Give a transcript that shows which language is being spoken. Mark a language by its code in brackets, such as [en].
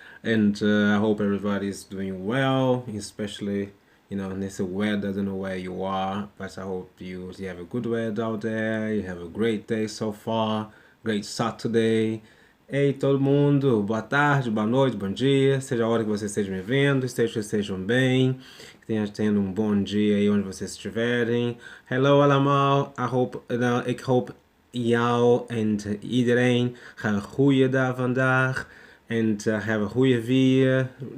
[en] And I hope everybody's doing well, especially nesse weather. I don't know where you are, but I hope you have a good weather out there. You have a great day so far. Great Saturday. [pt] Ei, todo mundo, boa tarde, boa noite, bom dia. Seja a hora que vocês estejam me vendo, estejam bem, que tenham tendo um bom dia aí onde vocês estiverem. [nl] Hello allemaal, ik hoop jou en iedereen een goede dag vandaag. En hebben een goede weer.